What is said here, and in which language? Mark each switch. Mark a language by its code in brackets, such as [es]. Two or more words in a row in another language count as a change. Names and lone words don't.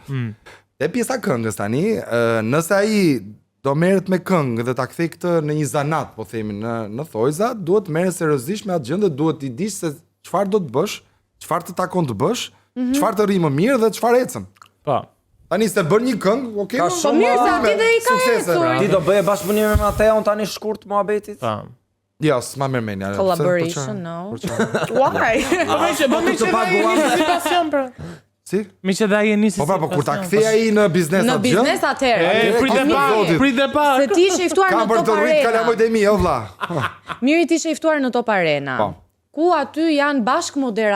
[sq] Te pjesa këngës tani, nëse ai do merret me këngë dhe ta kthej këtë në një zanat, po themi në thojza, duhet merret seriozisht me atë gjë dhe duhet i dish se çfarë do të bësh, çfarë të takon të bësh, çfarë të rri më mirë dhe çfarë ecën. Po. Tani se bën një këngë, okay. Po mirë se aty dhe i ka ecur. Ti do bëje bashkëpunim me Mateon tani shkurt muhabetit? Po. Jo, s'ma merr mendja. [en] Collaboration, no. Why? [sq] Po më të paguam si pasion pra. Si? Mi që dhe ai e nisi. Po kur ta kthej ai në biznes atë gjë. Në biznes atëherë. Prit dhe pak. Se ti ishe i ftuar në Kam për Top të rrit Arena. kalamojt e mi, o vlla. Mirë ti ishe i ftuar në Top Arena. Po. Ku aty janë bashk moderator.